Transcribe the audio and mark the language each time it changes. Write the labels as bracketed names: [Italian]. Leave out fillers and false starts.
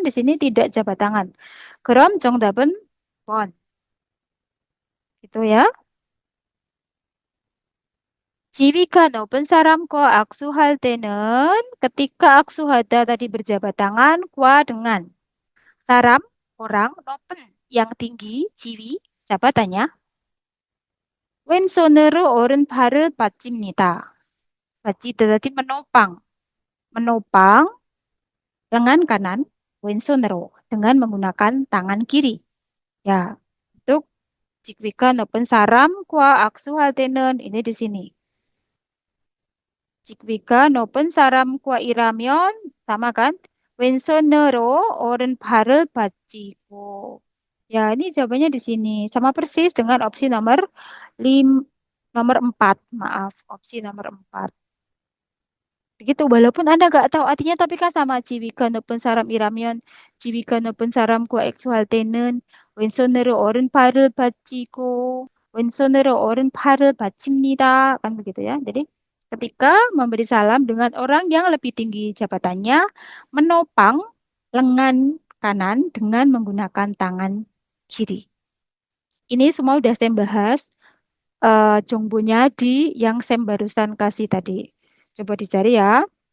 [Indonesian] Di sini tidak jabat tangan. Kram [Korean] 정답은 번. [Indonesian] Gitu ya. [Korean] 지위가 높은 사람과 악수할 때는 [Indonesian] ketika aksuhada tadi berjabat tangan, kwa dengan saram, orang, 높은 yang tinggi, jiwi, jabatannya. [Korean] 왼손으로 오른팔을 받칩니다. [Indonesian] 받치 berarti menopang. Menopang lengan kanan, [Korean] 왼손으로 [Indonesian] dengan menggunakan tangan kiri. Ya, untuk jika [Korean] 높은 사람과 악수할 때는 [Indonesian] ini di sini. Jika [Korean] 높은 사람과 일하면 [Indonesian] sama kan? [Korean] 왼손으로 오른팔을 받치고. [Indonesian] Ya, ini jawabannya di sini. Sama persis dengan opsi nomor 4. Maaf, opsi nomor 4. Begitu, walaupun Anda nggak tahu artinya, tapi kan sama. [Korean] Jika 높은 사람 일하면, jika 높은 사람과 액수할 때는 왼손으로 오른팔을 받치고, 왼손으로 오른팔을 받칩니다. [Indonesian] Kan begitu ya. Jadi, ketika memberi salam dengan orang yang lebih tinggi jabatannya, menopang lengan kanan dengan menggunakan tangan kiri. Ini semua udah saya bahas jongbonya di yang saya barusan kasih tadi. Coba dicari ya.